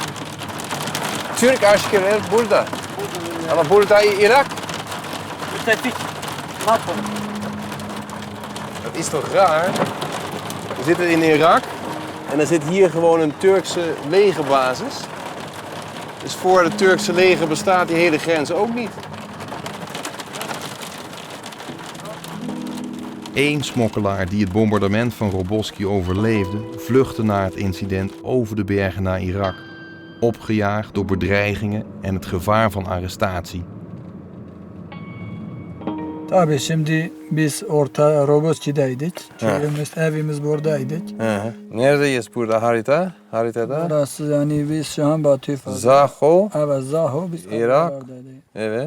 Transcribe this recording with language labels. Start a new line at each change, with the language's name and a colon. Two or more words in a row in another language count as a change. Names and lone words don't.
Turkish: Türk askerler burada. Ama burada Irak. Müttefik. NATO.
Dutch: Dat is toch raar? We zitten in Irak en er zit hier gewoon een Turkse legerbasis. Dus voor het Turkse leger bestaat die hele grens ook niet. Eén smokkelaar die het bombardement van Roboski overleefde, vluchtte na het incident over de bergen naar Irak. Opgejaagd door bedreigingen en het gevaar van arrestatie.
Turkish: Tabii şimdi biz orta Roboski'deydik. Köyümüz, evimiz buradaydık. Neredeyiz burada haritada? Burası yani biz şu an Batüfa. Zaho. Evet Zaho biz Irak. buralardaydık. Evet.